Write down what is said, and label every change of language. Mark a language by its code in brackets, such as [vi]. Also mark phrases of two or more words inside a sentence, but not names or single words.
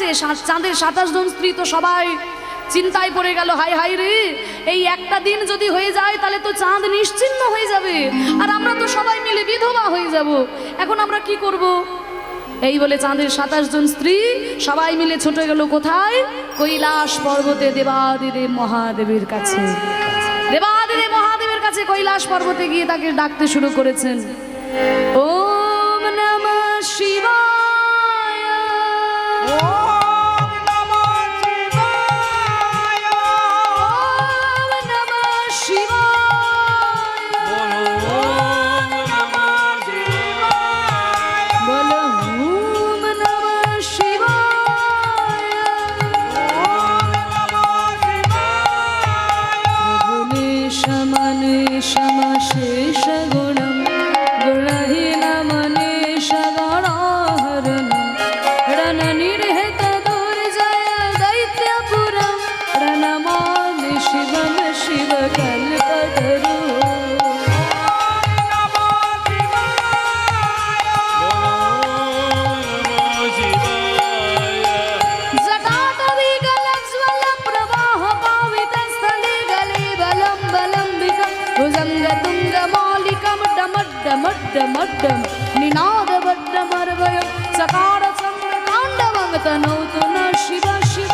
[bn] চাঁদের 27 জন স্ত্রী তো সবাই চিন্তায় পড়ে গেল, হাই হাই রে, এই একটা দিন যদি হয়ে যায় তাহলে তো চাঁদ নিশ্চিহ্ন হয়ে যাবে, আর আমরা তো সবাই মিলে বিধবা হয়ে যাব। এখন আমরা কি করব? এই বলে চাঁদের 27 জন স্ত্রী সবাই মিলে ছুটে গেল কোথায়? কৈলাস পর্বতে দেবাদিদেব মহাদেবের কাছে। দেবাদিদেব মহাদেবের কাছে কৈলাস পর্বতে গিয়ে তাকে ডাকতে শুরু করেছেন। [sa] ওম নমঃ শিবায়, ওম নমঃ শিবায়, ওম নমঃ শিবায়, বলো ওম নমঃ শিবায়। বলো ওম নমঃ শিবায়। ওম নমঃ শিবায়। গুণেশমনেশমশেষ গুণম গুণহীনমনেশ গণাহরণম रणनिर्हित दुर्जय दैत्यपुरं प्रणमामि शिवं शिवकल्पतरु। जटाटविकलज्ज्वलं प्रवाहपावितस्थले बलं बलं विकं भुजङ्गतुङ्गमालिकं डमड्डमड्डमड्डं निनादवड्डमर्वयं सकारचन्द्रताण्डवं तनोतु न शिव शिव।